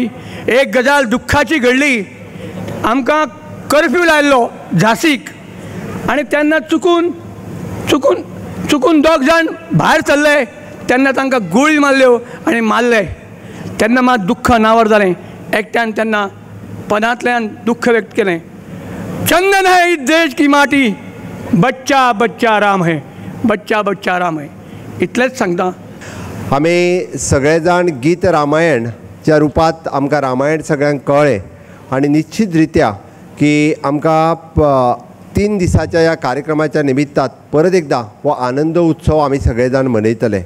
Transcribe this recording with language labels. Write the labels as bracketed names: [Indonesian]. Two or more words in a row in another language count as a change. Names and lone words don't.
[Konkani] एक गजाल दुख्खाची घडली, आमकां कर्फ्यू लायल्लो झांसीक आनी तेन्ना चुकून 2 जाण भायर सरले, तेन्ना तांकां गुळी मारल्यो आनी मारले। तेन्ना मात दुख्ख अनावर जालें। एकट्यान तेन्ना पदांतल्यान दुख्ख व्यक्त केलें, [Hindi] चंदन है इस देश की माटी, बच्चा बच्चा राम है, बच्चा बच्चा राम है। [Konkani] इतलेंच सांगता। आमी सगळे जाण गीत रामायणच्या रुपांत आमकां रामायण सगळ्यांक कळ्ळें आनी निश्चित रित्या की आमकां 3 दिसाच्या ह्या कार्यक्रमाच्या निमित्तान परत एकदा हो आनंद उत्सव आमी सगळे जाण मनयतले।